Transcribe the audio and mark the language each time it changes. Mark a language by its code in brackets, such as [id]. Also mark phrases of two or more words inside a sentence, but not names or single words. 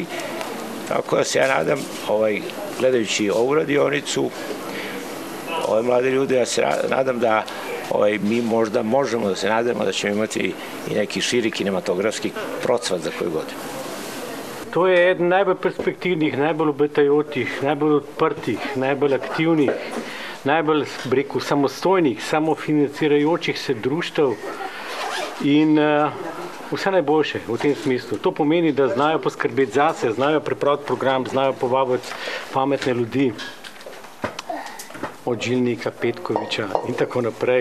[sr] Tako da se ja nadam, gledajući ovu radionicu, ove mlade ljude, ja se nadam da mi možda možemo da se nadamo da ćemo imati i neki širi kinematografski procvat za koju godinu. [sl] To je eden najbolj perspektivnih, najbolj obetajočih, najbolj odprtih, najbolj aktivnih, najbolj, rekel, samostojnih, samofinancirajočih se društev in vse najboljše v tem smislu. To pomeni, da znajo poskrbeti zase, znajo pripraviti program, znajo povabiti pametne ljudi, od Žilnika, Petkoviča in tako naprej.